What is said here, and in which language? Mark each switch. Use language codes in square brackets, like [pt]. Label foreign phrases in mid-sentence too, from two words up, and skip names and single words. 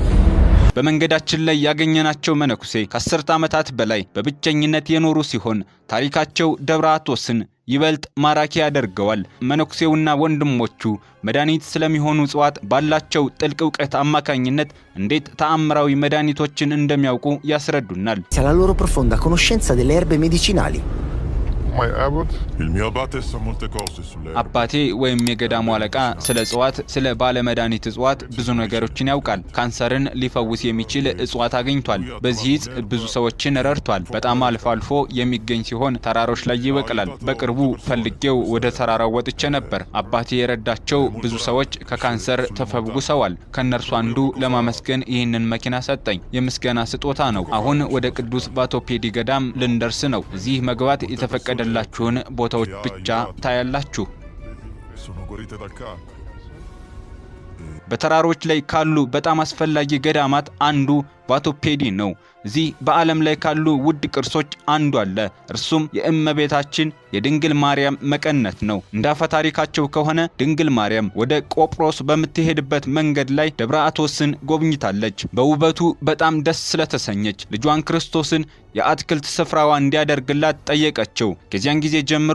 [am] በመንገዳችን ላይ ያገኘናቸው መነኩሴ ከ10 ዓመታት በላይ በብቸኝነት የኖሩ ሲሆን ታሪካቸው ደብረ አቶስን ይበልጥ ማራኪ ያደርገዋል። መነኩሴውና ወንድሞቹ መድኃኒት ስለሚሆኑ እጽዋት ባላቸው ጥልቅ ዕውቀት አማካኝነት እንዴት ተአምራዊ መድኃኒቶችን እንደሚያውቁ ያስረዱናል። [it] La loro profonda conoscenza delle erbe medicinali. [en] My abbot? [it] Il mio abate sa molte cose sulle [am] አባቴ ወይም የገዳሙ አለቃ ስለ እጽዋት፣ ስለ ባለ መድኃኒት እጽዋት ብዙ ነገሮችን ያውቃል። ካንሰርን ሊፈውስ የሚችል እጽዋት አግኝቷል። በዚህ ብዙ ሰዎችን ረድቷል። በጣም አልፎ አልፎ የሚገኝ ሲሆን ተራሮች ላይ ይበቅላል። በቅርቡ ፈልጌው ወደ ተራራው ወጥቼ ነበር። አባቴ የረዳቸው ብዙ ሰዎች ከካንሰር ተፈውሰዋል። ከነርሱ አንዱ ለማመስገን ይህንን መኪና ሰጠኝ። የምስጋና ስጦታ ነው። አሁን ወደ ቅዱስ ባቶፔዲ ገዳም ልንደርስ ነው። እዚህ መግባት የተፈቀደላችሁን ቦታዎች ብቻ ታያላችሁ። [it] sono guarite dal cancro. [am] በተራሮች ላይ ካሉ በጣም አስፈላጊ ገዳማት አንዱ ቫቶፔዲ ነው። እዚህ በዓለም ላይ ካሉ ውድ ቅርሶች አንዱ አለ። እርሱም የእመቤታችን የድንግል ማርያም መቀነት ነው። እንዳፈ ታሪካቸው ከሆነ ድንግል ማርያም ወደ ቆጵሮስ በምትሄድበት መንገድ ላይ ደብረ አቶስን ጎብኝታለች። በውበቱ በጣም ደስ ስለተሰኘች ልጇን ክርስቶስን የአትክልት ስፍራዋ እንዲያደርግላት ጠየቀችው። ከዚያን ጊዜ ጀምሮ